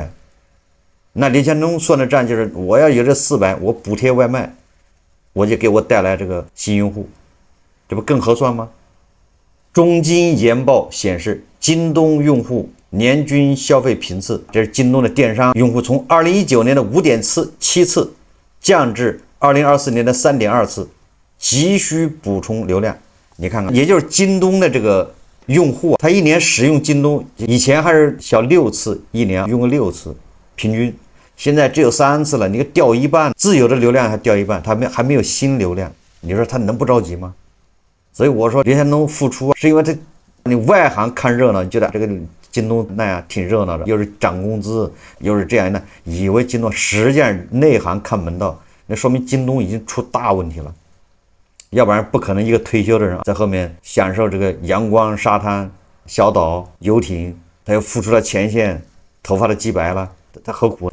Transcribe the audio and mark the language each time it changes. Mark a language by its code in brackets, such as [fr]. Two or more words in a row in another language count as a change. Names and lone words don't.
[zh] 那劉強東算的賬就是，我要有這400，我補貼外賣，我就給我帶來這個新用戶，這不更合算嗎？中金研報顯示，京東用戶年均消費頻次，這是京東的電商用戶，從2019 年的5.7次降至2024年的3.2次，急需補充流量。你看看，也就是京東的這個用戶，他一年使用京東，以前還是小6次，一年用個6次，平均，現在只有3次了。你掉一半，自有的流量還掉一半，他還沒有新流量，你說他能不着急嗎？所以我說劉強東復出，是因為你外行看熱鬧，你覺得這個京東那樣挺熱鬧的，又是漲工資，又是這樣的，以為京東，實際上內行看門道，那說明京東已經出大問題了。要不然不可能一個退休的人在後面享受這個陽光、沙灘、小島、遊艇，他又復出了前線，頭髮都雞白了，他何苦？